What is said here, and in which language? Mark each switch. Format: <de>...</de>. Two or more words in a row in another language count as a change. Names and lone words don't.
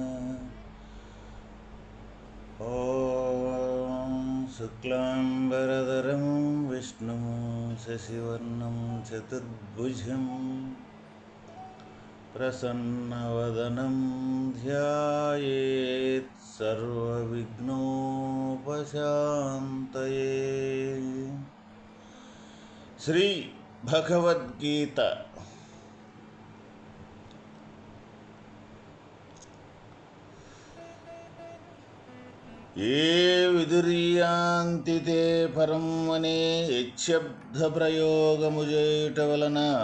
<sa>ॐ शुक्लाम्बरधरं विष्णुं शशिवर्णं चतुर्भुजं प्रसन्नवदनं ध्यायेत् सर्वविघ्नोपशान्तये।</sa> <te>శ్రీ భగవద్గీత</te> <sa>ఏ విదుర్యాంతి తే పరం</sa> <te>అనే యశబ్ద ప్రయోగము చేయుట వలన</te>